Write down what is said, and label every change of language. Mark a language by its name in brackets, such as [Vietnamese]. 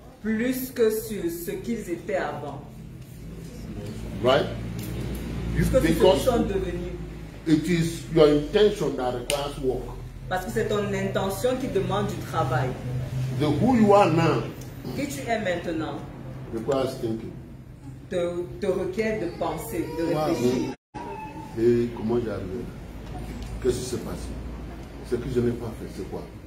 [French] plus que sur ce qu'ils étaient avant. [English] Right? [French] Plus que sur ce qu'ils [English] Because [French] sont devenus. [English] it is your intention that requires work. [French] Parce que c'est ton intention qui demande du travail. [English] The who you are now [French] Qui tu es maintenant [English] requires thinking. [French] te requiert de penser, de réfléchir. Et comment j'y arrive? Qu'est-ce qui s'est passé? Ce que je n'ai pas fait, c'est quoi?